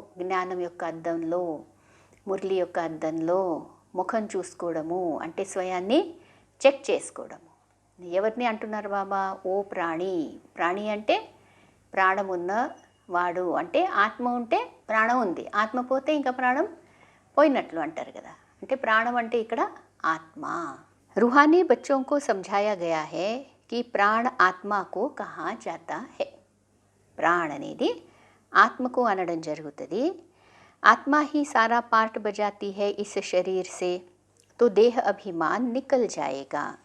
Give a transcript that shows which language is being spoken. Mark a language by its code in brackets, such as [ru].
[te] జ్ఞానం యొక్క అద్దంలో, మురళి యొక్క అద్దంలో ముఖం చూసుకోవడము అంటే స్వయాన్ని చెక్ చేసుకోవడము. ఎవరిని అంటున్నారు బాబా? ఓ ప్రాణి. ప్రాణి అంటే ప్రాణం ఉన్న వాడు, అంటే ఆత్మ ఉంటే ప్రాణం ఉంది, ఆత్మ పోతే ఇంకా ప్రాణం పోయినట్లు అంటారు కదా. అంటే ప్రాణం అంటే ఇక్కడ ఆత్మ. [hi] रूहानी बच्चों को समझाया गया है कि प्राण आत्मा को कहा जाता है. [te] प्राण అనేది ఆత్మకు అనడం జరుగుతుంది. [hi] आत्मा ही सारा पार्ट बजाती है इस शरीर से, तो देह अभिमान निकल जाएगा.